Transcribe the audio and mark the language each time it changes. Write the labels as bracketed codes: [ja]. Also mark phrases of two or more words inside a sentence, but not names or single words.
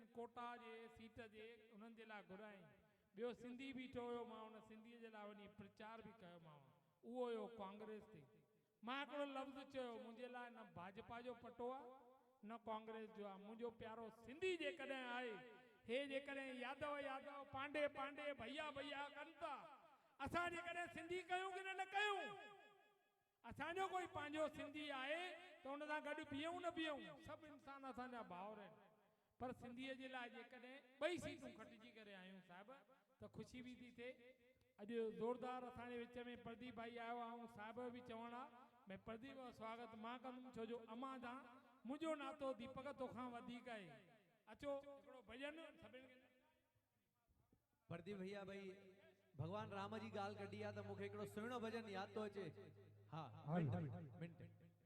[sd] कोटा जे सीट जे उन्हनि जे लाइ घुराई ॿियो सिंधी बीठो हुयो मां उन सिंधीअ जे लाइ वञी प्रचार बि कयोमांव उहो हुयो कांग्रेस ते मां हिकिड़ो लफ़्ज़ चयो मुंहिंजे लाइ न भाजपा जो पटो आहे न कांग्रेस जो आहे मुंहिंजो प्यारो सिंधी जेकॾहिं आहे हे जेकॾहिं यादव यादव पांडे पांडे भैया भैया कनि था असां जेकॾहिं सिंधी कयूं की न कयूं असांजो कोई पंहिंजो सिंधी आहे त हुन सां गॾु बीहूं न बीहूं सभु इंसान असांजा भाउर आहिनि पर सिंधीअ जे लाइ जेकॾहिं 2 सीटूं खटिजी करे आहियूं साहिब त ख़ुशी बि थी थिए। अॼु ज़ोरदार असांजे विच में प्रदीप भाई आयो आहे ऐं साहिब बि चवण आहे भई प्रदीप जो स्वागत मां कंदुमि छो जो अम्मा सां मुंहिंजो नातो दीपक तोखां वधीक आहे। अचो हिकिड़ो भॼन सभिनि खे प्रदीप भैया भाई भगवान राम जी ॻाल्हि कढी आहे त मूंखे हिकिड़ो सुहिणो भॼन यादि थो अचे। हा मिंट